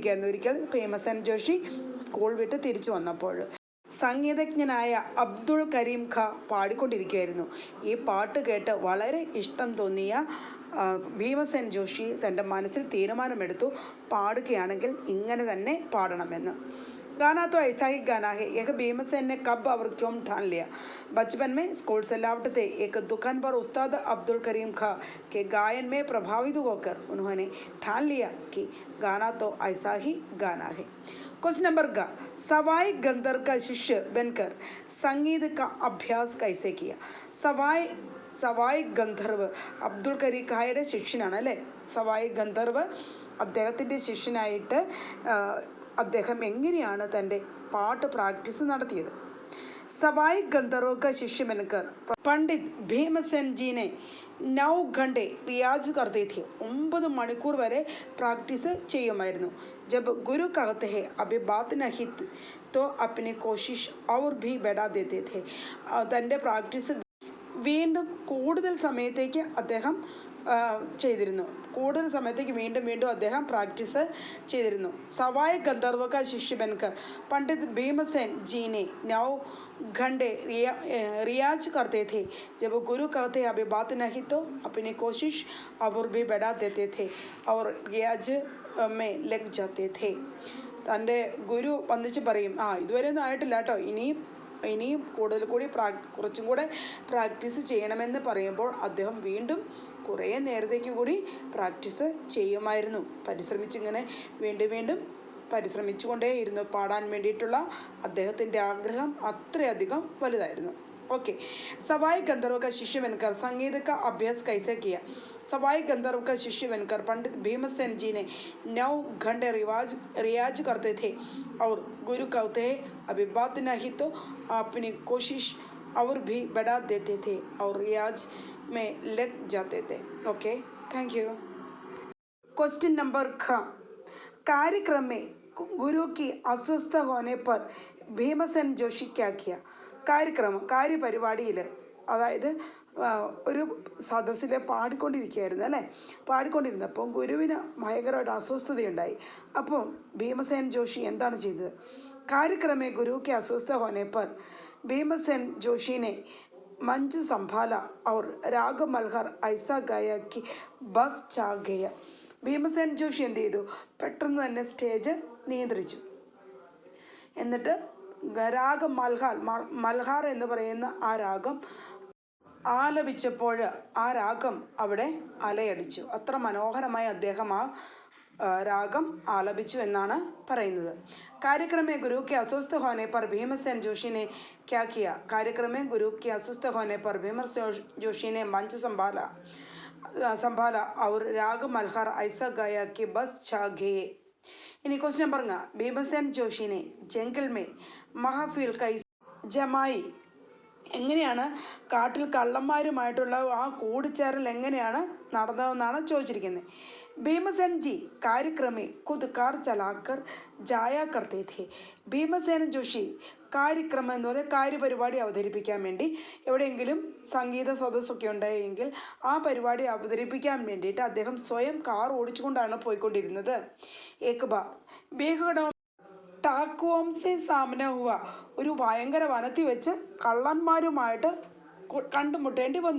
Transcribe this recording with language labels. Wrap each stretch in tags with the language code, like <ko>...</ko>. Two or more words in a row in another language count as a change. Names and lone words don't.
<ml>ഒരിക്കൽ ഭീമസേൻ ജോഷി സ്കൂൾ വിട്ട് തിരിച്ചു വന്നപ്പോൾ സംഗീതജ്ഞനായ അബ്ദുൾ കരീം ഖാ പാടിക്കൊണ്ടിരിക്കുകയായിരുന്നു. ഈ പാട്ട് കേട്ട് വളരെ ഇഷ്ടം തോന്നിയ ഭീമസേൻ ജോഷി തൻ്റെ മനസ്സിൽ തീരുമാനമെടുത്തു, പാടുകയാണെങ്കിൽ ഇങ്ങനെ തന്നെ പാടണമെന്ന്.</ml> <hi>गाना तो ऐसा ही गाना है। यह भीमसेन ने कब और क्यों ठान लिया? बचपन में स्कूल से लौटते थे एक दुकान पर उस्ताद अब्दुल करीम खां के गायन में प्रभावित होकर उन्होंने ठान लिया कि गाना तो ऐसा ही गाना है।</hi> <en>Question number</en> <hi>ग, सवाई गंधर्व का शिष्य बनकर संगीत का अभ्यास कैसे किया?</hi> <ml>സവായ് ഗന്ധർവ് അബ്ദുൾ കരീം ഖായുടെ ശിഷ്യനാണ് അല്ലേ. സവായ് ഗന്ധർവ് അദ്ദേഹത്തിൻ്റെ ശിഷ്യനായിട്ട് അദ്ദേഹം എങ്ങനെയാണ് തൻ്റെ പാട്ട് പ്രാക്ടീസ് നടത്തിയത്?</ml> <hi>സവായ് ഗന്ധർവ് का शिष्य बनकर पंडित भीमसेन जी ने 9 घंटे रियाज करते थे.</hi> <ml>9 മണിക്കൂർ വരെ പ്രാക്ടീസ് ചെയ്യുമായിരുന്നു.</ml> <hi>जब गुरु कहते हैं अभी बात नहीं तो अपनी कोशिश और भी बढ़ा देते थे.</hi> <ml>തൻ്റെ പ്രാക്ടീസ് വീണ്ടും കൂടുതൽ സമയത്തേക്ക് അദ്ദേഹം ചെയ്തിരുന്നു. കൂടുതൽ സമയത്തേക്ക് വീണ്ടും വീണ്ടും അദ്ദേഹം പ്രാക്ടീസ് ചെയ്തിരുന്നു.</ml> <hi>സവായ് ഗന്ധർവ് का शिष्य बनकर पंडित भीमसेन जी ने 9 घंटे रियाज करते थे. जब गुरु कहते अभी बात नहीं तो अपनी कोशिश और भी बढ़ा देते थे और रियाज में लग जाते थे.</hi> <ml>തൻ്റെ ഗുരു വന്നിച്ച് പറയും, ഇതുവരെ ഒന്നും ആയിട്ടില്ല കേട്ടോ, ഇനിയും കുറച്ചും കൂടെ പ്രാക്ടീസ് ചെയ്യണമെന്ന് പറയുമ്പോൾ അദ്ദേഹം വീണ്ടും കുറേ നേരത്തേക്ക് കൂടി പ്രാക്ടീസ് ചെയ്യുമായിരുന്നു. പരിശ്രമിച്ചിങ്ങനെ വീണ്ടും പരിശ്രമിച്ചുകൊണ്ടേയിരുന്നു. പാടാൻ വേണ്ടിയിട്ടുള്ള അദ്ദേഹത്തിൻ്റെ ആഗ്രഹം അത്രയധികം വലുതായിരുന്നു.</ml> <hi>ओके, सवाई गंधर्व का शिष्य बनकर संगीत का अभ्यास कैसे किया? सवाई गंधर्व का शिष्य बनकर पंडित भीमसेन जी ने 9 घंटे रियाज करते थे और गुरु कहते हैं अभी बात नहीं तो अपनी कोशिश और भी बढ़ा देते थे और रियाज में लग जाते थे.</hi> <en>Okay, thank you. Question number</en> <hi>ख, कार्यक्रम में गुरु की अस्वस्थ होने पर भीमसेन जोशी क्या किया?</hi> <ml>കാര്യപരിപാടിയിൽ, അതായത് ഒരു സദസ്സിൽ പാടിക്കൊണ്ടിരിക്കുകയായിരുന്നു അല്ലേ. പാടിക്കൊണ്ടിരുന്നപ്പോൾ ഗുരുവിന് ഭയങ്കരമായിട്ട് അസ്വസ്ഥതയുണ്ടായി. അപ്പോൾ ഭീമസേൻ ജോഷി എന്താണ് ചെയ്തത്?</ml> <hi>कार्यक्रमे गुरु के अस्वस्थ होने पर भीमसेन जोशी ने मंच संभाला और राग मल्हार ऐसा गाया कि बस छा गया.</hi> <ml>ഭീമസേൻ ജോഷി എന്ത് ചെയ്തു? പെട്ടെന്ന് തന്നെ സ്റ്റേജ് നിയന്ത്രിച്ചു. എന്നിട്ട് രാഗം മൽഹാർ എന്ന് പറയുന്ന ആ രാഗം ആലപിച്ചപ്പോൾ ആ രാഗം അവിടെ അലയടിച്ചു. അത്ര മനോഹരമായി അദ്ദേഹം ആ രാഗം ആലപിച്ചു എന്നാണ് പറയുന്നത്.</ml> <hi>कार्यक्रमे गुरु के अस्वस्थ होने पर भीमसेन जोशी ने क्या किया? कार्यक्रमे गुरु के अस्वस्थ होने पर भीमसेन जोशी ने मंच संभाला और राग मल्हार ऐसा गाया कि बस छा गए. इन्हीं</hi> <en>Question number</en> <hi>भीमसेन जोशी ने जंगल में महफिल कैसे जमाई?</hi> <ml>എങ്ങനെയാണ് കാട്ടിൽ കള്ളന്മാരുമായിട്ടുള്ള ആ കൂടിച്ചേരൽ എങ്ങനെയാണ് നടന്നതെന്നാണ് ചോദിച്ചിരിക്കുന്നത്.</ml> <hi>भीमसेन जी कार्यक्रमे खुद कार चलाकर जाया करते थे.</hi> <ml>ഭീമസേന ജോഷി കാര്യക്രമം എന്ന് പറഞ്ഞാൽ കാര്യപരിപാടി അവതരിപ്പിക്കാൻ വേണ്ടി എവിടെയെങ്കിലും സംഗീത സദസ്സൊക്കെ ഉണ്ടായെങ്കിൽ ആ പരിപാടി അവതരിപ്പിക്കാൻ വേണ്ടിയിട്ട് അദ്ദേഹം സ്വയം കാർ ഓടിച്ചുകൊണ്ടാണ് പോയിക്കൊണ്ടിരുന്നത്.</ml> <hi>एक बार बीहड़ डाकुओंसे सामना हुआ,</hi> <ml>ഒരു ഭയങ്കര വനത്തിൽ വെച്ച് കള്ളന്മാരുമായിട്ട് കണ്ടുമുട്ടേണ്ടി വന്നു.</ml>